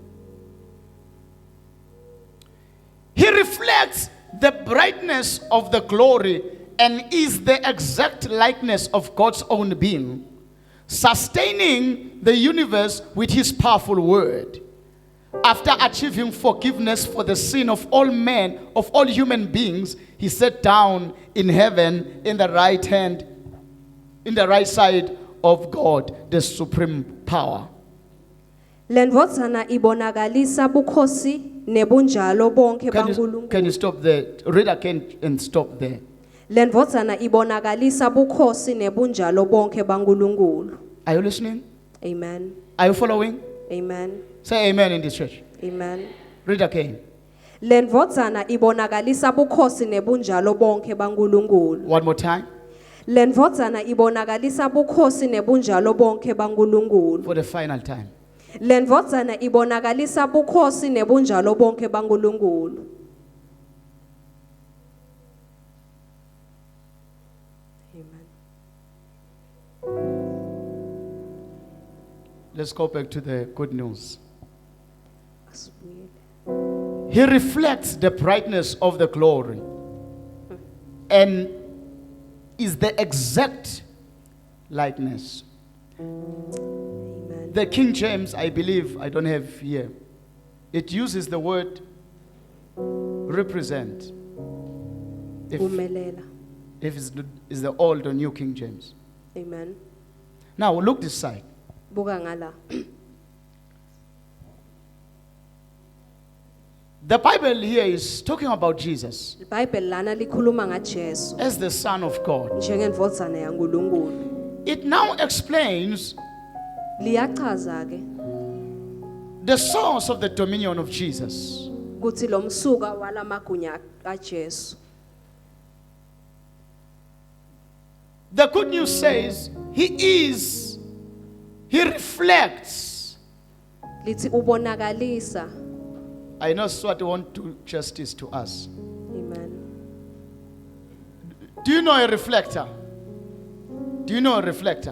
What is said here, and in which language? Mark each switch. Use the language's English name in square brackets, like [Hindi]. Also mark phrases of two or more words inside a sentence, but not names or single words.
[English] He reflects the brightness of the glory and is the exact likeness of God's own being, sustaining the universe with his powerful word. After achieving forgiveness for the sin of all men, of all human beings, he sat down in heaven in the right side of God, the supreme power. [Swati] Lendvodzana ibonakalisa bukhosi nebunjalo bonke baNkulunkulu. [English] Can you stop there? Read again and stop there. [Swati] Lendvodzana ibonakalisa bukhosi nebunjalo bonke baNkulunkulu. [English] Are you listening? Amen. Are you following? Amen. Say amen in this church. Amen. Read again. [Swati] Lendvodzana ibonakalisa bukhosi nebunjalo bonke baNkulunkulu. [English] One more time. [Swati] Lendvodzana ibonakalisa bukhosi nebunjalo bonke baNkulunkulu. [English] For the final time. [Swati] Lendvodzana ibonakalisa bukhosi nebunjalo bonke baNkulunkulu. [English] Amen. Let's go back to the good news. [Swati] Asibuyele. [English] He reflects the brightness of the glory and is the exact likeness. Amen. The King James, I believe, I don't have here. It uses the word represent. If [Swati] Umelela. [English] it's the old or new King James. Amen. Now look this side. [Swati] Buka ngala. [English] The Bible here is talking about Jesus [Swati] iBhayibheli lana likhuluma ngaJesu [English] as the Son of God. [Swati] njengendvodzana yaNkulunkulu. [English] It now explains [Swati] Liyachaza ke [English] the source of the dominion of Jesus. [Swati] kuthi lo msuka walamagunya kaJesu. [English] The good news says he reflects. [Swati] Lithi ubonakalisa. [English] I know Swati won't do justice to us. Amen. Do you know a reflector? Do you know a reflector?